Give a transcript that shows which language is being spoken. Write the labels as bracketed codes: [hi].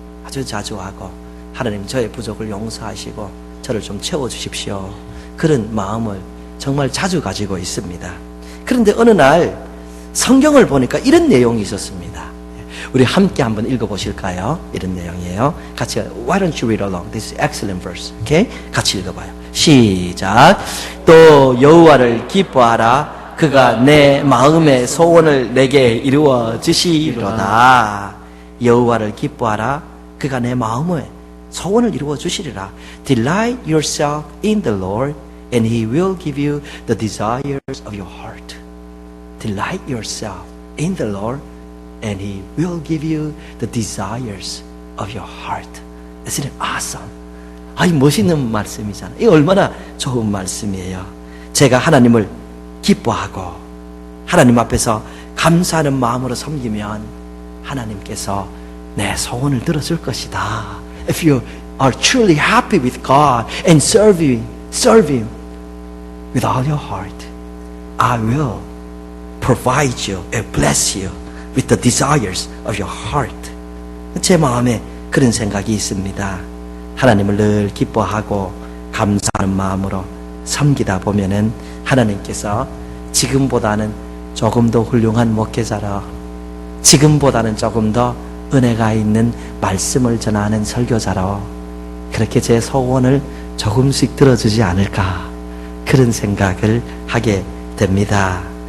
[ko] 아주 자주 하고, 하나님 저의 부족을 용서하시고 저를 좀 채워주십시오. 그런 마음을 정말 자주 가지고 있습니다. 그런데 어느 날 성경을 보니까 이런 내용이 있었습니다. 우리 함께 한번 읽어보실까요? 이런 내용이에요. 같이 [en] Why don't you read along? This is excellent verse. [ko] Okay? 같이 읽어봐요. 시작. 또 여호와를 기뻐하라. 그가 내 마음의 소원을 내게 이루어 주시리로다. 여호와를 기뻐하라. 그가 내 마음의 소원을 이루어 주시리라. [en] Delight yourself in the Lord, and He will give you the desires of your heart. Delight yourself in the Lord, and He will give you the desires of your heart. Isn't it awesome? [ko] 이 멋있는 말씀이잖아요. 이 얼마나 좋은 말씀이에요. 제가 하나님을 기뻐하고 하나님 앞에서 감사하는 마음으로 섬기면 하나님께서 내 소원을 들어줄 것이다. [en] If you are truly happy with God and serve Him with all your heart, I will provide you and bless you with the desires of your heart. [ko] 제 마음에 그런 생각이 있습니다. 하나님을 늘 기뻐하고 감사하는 마음으로 섬기다 보면은 하나님께서 지금보다는 조금 더 훌륭한 목회자로, 지금보다는 조금 더 은혜가 있는 말씀을 전하는 설교자로 그렇게 제 소원을 조금씩 들어주지 않을까, 그런 생각을 하게 됩니다.